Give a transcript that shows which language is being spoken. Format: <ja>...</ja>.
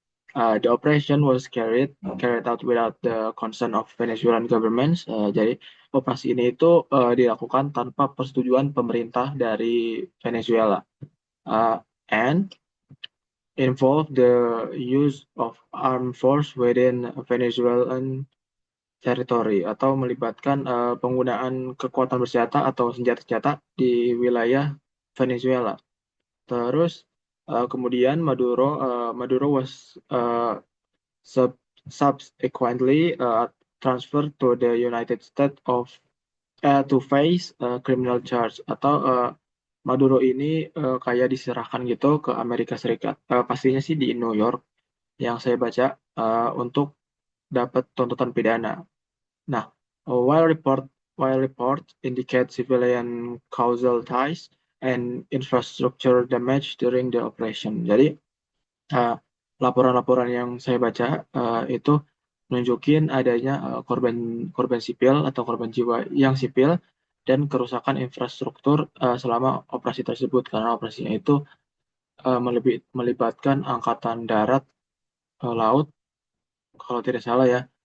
<en>The operation was carried out without the consent of Venezuelan governments.</en> <id>Jadi operasi ini itu dilakukan tanpa persetujuan pemerintah dari Venezuela.</id> <en>And involve the use of armed force within Venezuelan territory</en> <id>atau melibatkan penggunaan kekuatan bersenjata atau senjata-senjata di wilayah Venezuela. Terus kemudian Maduro</id> <en>was subsequently transferred to the United States to face criminal charge</en> <id>atau Maduro ini kayak diserahkan gitu ke Amerika Serikat. Pastinya sih di New York yang saya baca untuk dapat tuntutan pidana.</id> <en>Nah, while report while report indicate civilian causal ties and infrastructure damage during the operation.</en> <id>Jadi uh, laporan-laporan yang saya baca itu nunjukin adanya korban korban sipil atau korban jiwa yang sipil dan kerusakan infrastruktur selama operasi tersebut karena operasinya itu melibatkan angkatan darat, laut, kalau tidak salah ya.</id>